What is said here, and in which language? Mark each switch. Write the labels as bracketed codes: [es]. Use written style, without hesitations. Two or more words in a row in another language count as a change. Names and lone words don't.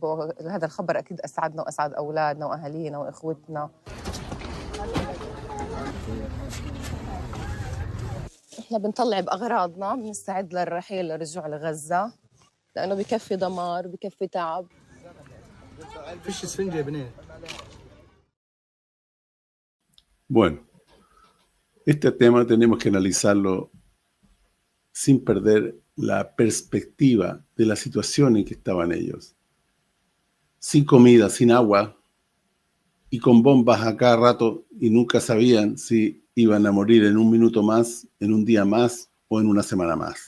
[ar] هذا الخبر اكيد اسعدنا واسعد اولادنا واهالينا واخوتنا. احنا بنطلع باغراضنا، بنستعد للرحيل للرجوع لغزه، لانه بكفي دمار، بكفي تعب. فيش اسفنجه يا بنات. [es] Bueno, este tema tenemos que analizarlo sin perder la perspectiva de la situación en que estaban ellos. Sin comida, sin agua y con bombas a cada rato, y nunca sabían si iban a morir en un minuto más, en un día más o en una semana más.